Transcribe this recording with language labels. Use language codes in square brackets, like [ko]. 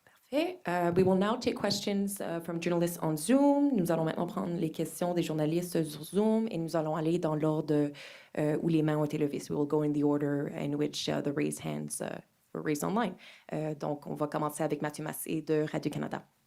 [en] We will now take questions from journalists on Zoom. [fr] Nous allons maintenant prendre les questions des journalistes sur Zoom et nous allons aller dans l'ordre où les mains ont été levées. [en] So we will go in the order in which the raised hands were raised online. [fr] Donc, on va commencer avec Mathieu Massé de Radio-Canada.